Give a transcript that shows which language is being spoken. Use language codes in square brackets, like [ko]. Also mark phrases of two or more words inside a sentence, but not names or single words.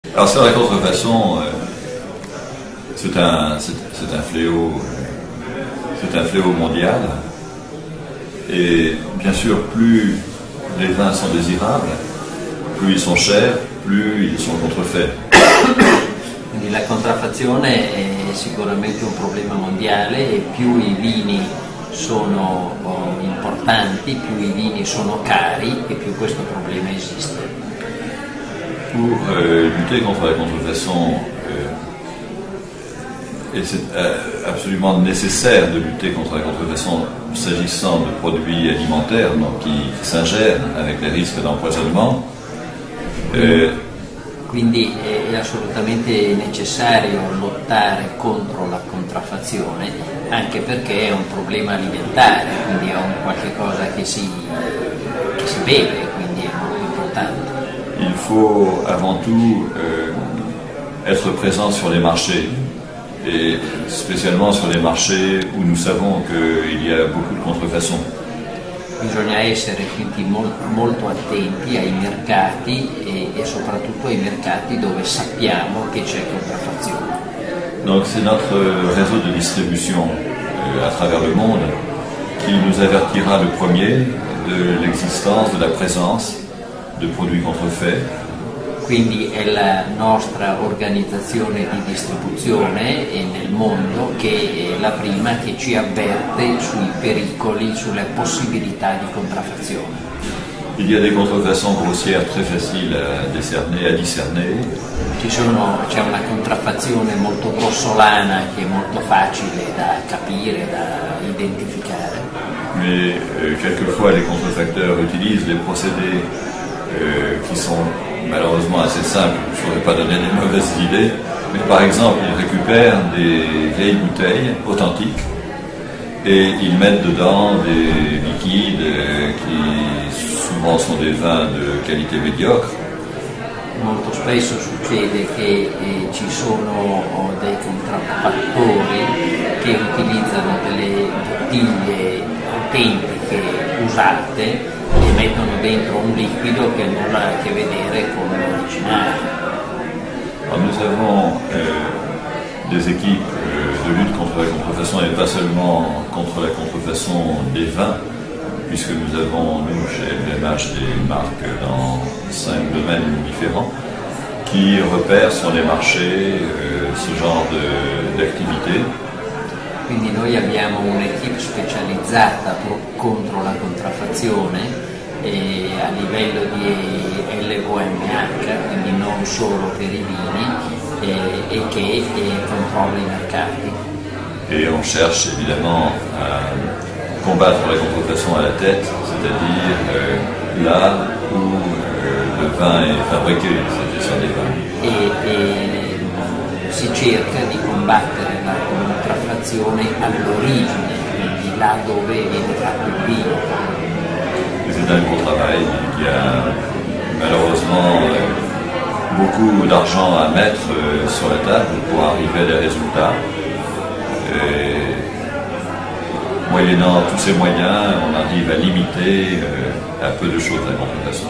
[fr] Alors sur la contrefaçon, c'est un fléau mondial. Et bien sûr, plus les vins sont désirables, plus ils sont chers, plus ils sont contrefaits. [it] Quindi la contraffazione è sicuramente un problema mondiale e più i vini sono importanti, più i vini sono cari e più questo problema esiste. [fr] Pour lutter contre la contrefaçon, et c'est absolument nécessaire de lutter contre la contrefaçon s'agissant de produits alimentaires donc qui s'ingèrent avec les risques d'empoisonnement. [it] Quindi è assolutamente necessario lottare contro la contraffazione, anche perché è un problema alimentare, quindi è un qualche cosa che si beve, quindi è molto importante. [fr] Il faut avant tout être présent sur les marchés, et spécialement sur les marchés où nous savons qu'il y a beaucoup de contrefaçon. [it] Bisogna essere quindi molto attenti ai mercati e soprattutto ai mercati dove sappiamo che c'è contraffazione. [fr] Donc c'est notre réseau de distribution à travers le monde qui nous avertira le premier de l'existence, de la présence de produits contrefaits. [it] Quindi è la nostra organizzazione di distribuzione nel mondo che è la prima che ci avverte sui pericoli, sulle possibilità di contraffazione. [fr] Il y a des contrefaçons grossières très faciles à discerner. [it] C'è una contraffazione molto grossolana che è molto facile da capire, da identificare. [fr] Mais quelquefois les contrefacteurs utilisent des procédés qui sont malheureusement assez simples. Je ne voudrais pas donner des mauvaises idées, mais par exemple ils récupèrent des vieilles bouteilles authentiques et ils mettent dedans des liquides qui souvent sont des vins de qualité médiocre. [it] Molto spesso succede che ci sono dei contraffattori che utilizzano delle bottiglie autentiche usate e mettono dentro un liquido che nulla ha a che vedere con l'originale. [fr] Nous avons des équipes de lutte contre la contrefaçon et pas seulement contre la contrefaçon des vins, puisque nous avons, nous, chez LVMH, des marques dans 5 domaines différents qui repèrent sur les marchés ce genre d'activité. [it] Quindi noi abbiamo un'equipe specializzata contro la contraffazione a livello di LVMH, quindi non solo per i vini, e che controlla i mercati. [fr] Et on cherche évidemment à combattre la contrefaçon à la tête, c'est-à-dire là où le vin est fabriqué, c'est des vins. [it] E si cerca di combattere la contraffazione all'origine, quindi là dove viene fatto il vino. [fr] C'est un gros travail, il y a malheureusement beaucoup d'argent à mettre sur la table pour arriver à des résultats. Et moyennant tous ces moyens, on arrive à limiter à peu de choses la contrefaçon.